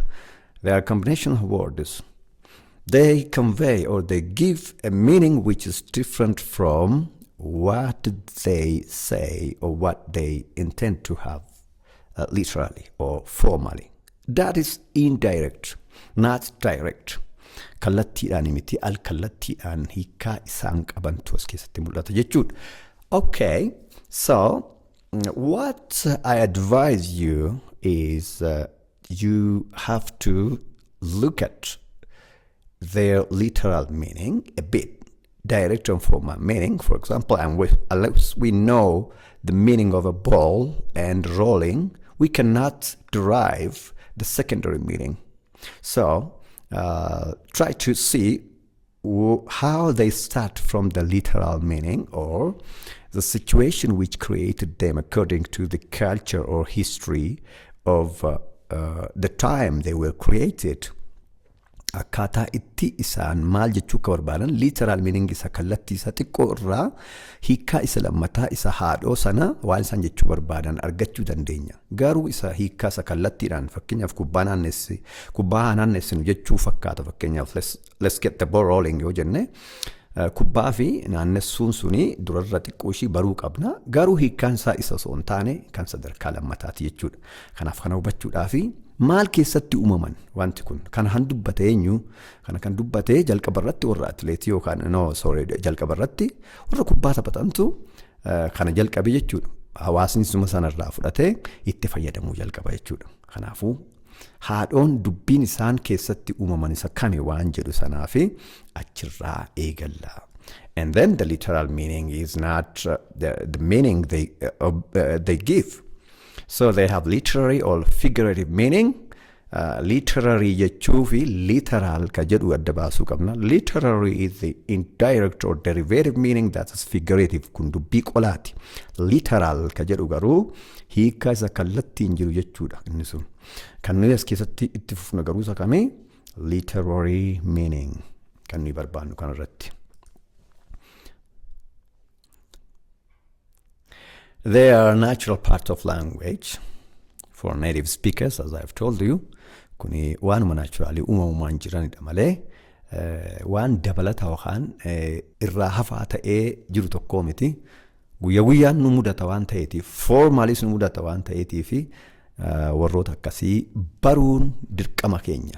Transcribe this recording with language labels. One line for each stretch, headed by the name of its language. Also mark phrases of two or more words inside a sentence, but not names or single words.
English: They are combinations of words. They convey or they give a meaning which is different from what they say or what they intend to have literally or formally. That is indirect, not direct.
Oromo: Kallattiidhaan miti al-kallattiidhaan hiikaa isaan qabantu as keessatti mul'ata jechuudha.
English: Okay, so what I advise you is you have to look at their literal meaning a bit, direct and formal meaning. For example, unless we know the meaning of a ball and rolling, we cannot derive the secondary meaning. So try to see how they start from the literal meaning or the situation which created them according to the culture or history of the time they were created.
Oromo: Akkaataa itti isaan maal jechuu akka barbaadan
English: literal meaning
Oromo: isa kallattii isa xiqqoo irraa hiikaa isa lammataa isa haadhoo sana waan isaan jechuu barbaadan argachuu dandeenya. Garuu isa hiikaa isa kallattiidhaan fakkeenyaaf kubbaa naannessinu jechuu fakkaata. Fakkeenyaaf let's get the ball rolling yoo jenne kubbaa fi naannessuun suni durarra xiqqoo ishii baruu qabna. Garuu hiikaan isaa isa osoo hin taane kan sadarkaa lammataati jechuudha. Kanaaf kana hubachuudhaafi maal keessatti uumaman wanti kun kana han dubbate eenyu kana kan dubbate jalqabarratti warra atleetii yookaan jalqabarratti warra kubbaa taphatantu kana jalqabe jechuudha. Hawaasni suma sanarraa fudhatee itti fayyadamuu jalqaba jechuudha. Kanaafuu haadhoon dubbiin isaan keessatti uumaman isa kame waan jedhu sanaafi achirraa eegalla.
English: And then the literal meaning is not the meaning they give. So they have literary or figurative meaning.
Oromo: Literary jechuu fi literal ka jedhu adda baasuu qabna.
English: Literary is the indirect or derivative meaning, that is figurative
Oromo: kun dubbii qolaati. Literal ka jedhu garuu hiika isa kallattiin jiru jechuudha inni sun. Kan nuyi as keessatti itti fufna garuu isa kami
English: literary meaning
Oromo: kan nuyi barbaannu kanarratti.
English: They are a natural part of language for native speakers, as I've told you.
Oromo: Kuni waanuma naturally uumamumaan jiranidha malee waan dabalata yookaan irraa hafaa ta'ee jiru tokko miti. Guyyaa guyyaan nu mudata waan ta'eetiif, formalis nu mudata waan ta'eetiif warroota akkasii baruun dirqama keenya.